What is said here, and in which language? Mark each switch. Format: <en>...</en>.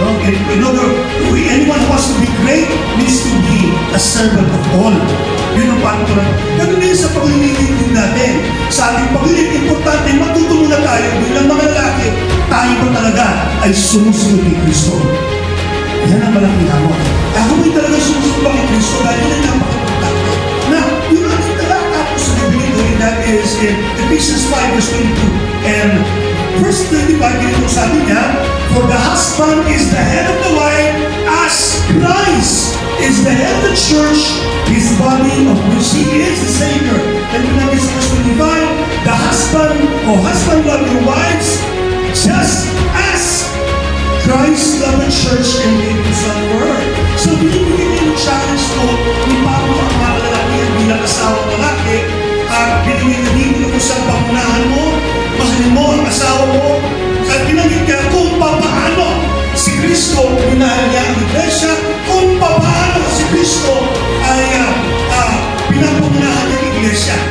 <en>In other, anyone who wants to be great needs to be a servant of all.</en> <tl>Yun ang paano ko lang. Ganun din sa paglilingkod natin. Sa ating paglilingkod, importante, matuto muna tayo bilang mga lalaki, tayo ba talaga ay sumusunod kay Kristo. Yan ang malaking hamon. Ako may talaga sumusunod kay Kristo dahil yun ang napaka-importante.</tl> <en>Now,</en> <tl>yung ating tapos sa Biblia,</tl> <en>that is in Ephesians 5 verse 22 and verse 25,</en> <tl>dito sabi niya,</tl> <en>for the husband is the head of the wife as Christ is the head of the church, his body of which he is the Savior. And then in verse 25, the husband love your wives just as Christ loved the church and gave himself for her.</en> <tl>So binibigyan yung challenge ko ni Pablo ang mga lalaki at bilang asawang lalaki at binibigyan dito kung saan pangunahan mo, mahalin mo ang asawa mo at binanggit ka kung paano si Kristo minahal niya ang iglesia, kung paano si Kristo ay pinapangunahan niya ang iglesia.</tl>